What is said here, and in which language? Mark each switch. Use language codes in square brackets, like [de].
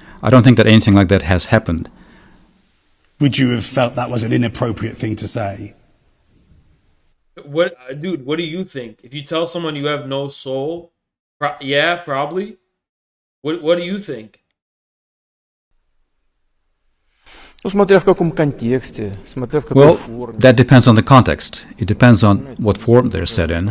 [en] I don't think that anything like that has happened. Would you have felt that was an inappropriate thing to say? What, dude? What do you think? If you tell someone you have no soul, yeah, probably. What do you think? [ru] Ну, смотря в каком контексте, смотря в какой [en] Well, [ru] форме. [en] that depends on the context. It depends on what form they're said in.